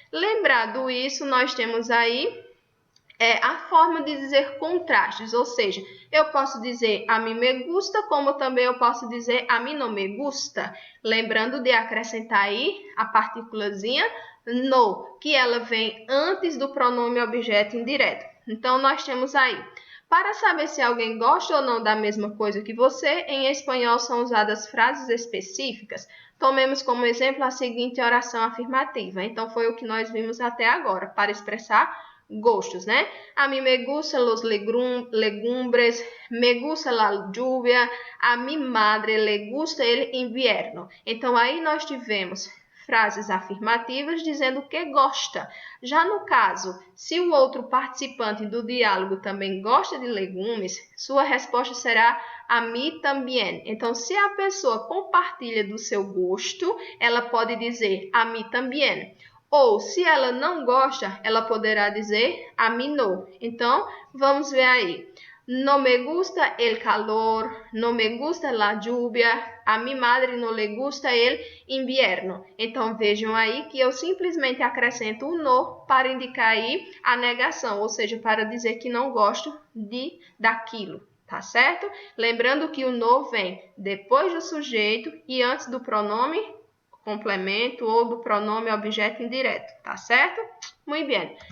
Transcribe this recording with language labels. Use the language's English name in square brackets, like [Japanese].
[Portuguese] Lembrado isso, nós temos aí a forma de dizer contrastes, ou seja, eu posso dizer a mim me gusta, como também eu posso dizer a mim não me gusta, lembrando de acrescentar aí a partículazinha no, que ela vem antes do pronome objeto indireto. Então, nós temos aí, para saber se alguém gosta ou não da mesma coisa que você, em espanhol são usadas frases específicas. Tomemos como exemplo a seguinte oração afirmativa. Então, foi o que nós vimos até agora, para expressar gostos, né? [Spanish] A mí me gustan los legumbres, me gusta la lluvia, a mi madre le gusta el invierno. [Portuguese] Então, aí nós tivemos frases afirmativas dizendo que gosta. Já no caso, se o outro participante do diálogo também gosta de legumes, sua resposta será a mí también. Então, se a pessoa compartilha do seu gosto, ela pode dizer a mí también. Ou, se ela não gosta, ela poderá dizer a mí no. Então, vamos ver aí. [Spanish] No me gusta el calor, no me gusta la lluvia, a mi madre no le gusta el invierno. [Portuguese] Então, vejam aí que eu simplesmente acrescento o no para indicar aí a negação, ou seja, para dizer que não gosto daquilo, tá certo? Lembrando que o no vem depois do sujeito e antes do pronome complemento ou do pronome objeto indireto, tá certo? Muito bem.